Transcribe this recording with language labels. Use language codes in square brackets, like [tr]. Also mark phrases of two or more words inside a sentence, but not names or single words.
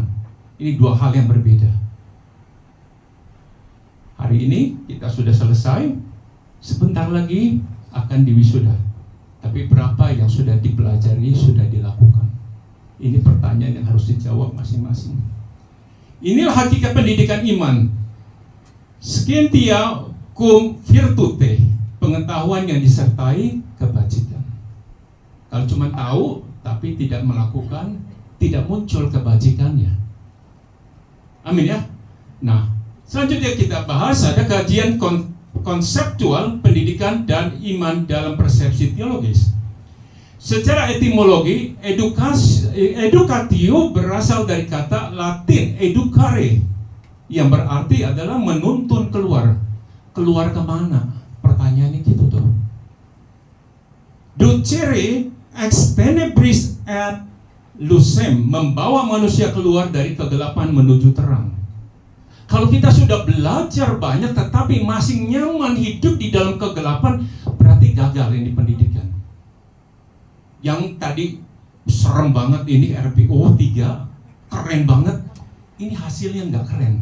[id] Ini dua hal yang berbeda. Hari ini kita sudah selesai, sebentar lagi akan diwisuda. Tapi berapa yang sudah dipelajari, sudah dilakukan? Ini pertanyaan yang harus dijawab masing-masing. Inilah hakikat pendidikan iman. [la] Scientia cum virtute, [id] pengetahuan yang disertai kebajikan. Kalau cuma tahu tapi tidak melakukan, tidak muncul kebajikannya. Amin ya. Nah, selanjutnya kita bahas ada kajian konseptual pendidikan dan iman dalam persepsi teologis. Secara etimologi, educatio berasal dari kata Latin educare, yang berarti adalah menuntun keluar. keluar kemana? Pertanyaannya gitu tuh. [la] Ducere ex tenebris et lucem, [id] membawa manusia keluar dari kegelapan menuju terang. Kalau kita sudah belajar banyak tetapi masih nyaman hidup di dalam kegelapan, berarti gagal ini pendidikan. Yang tadi serem banget ini RPO 3, keren banget, ini hasilnya nggak keren.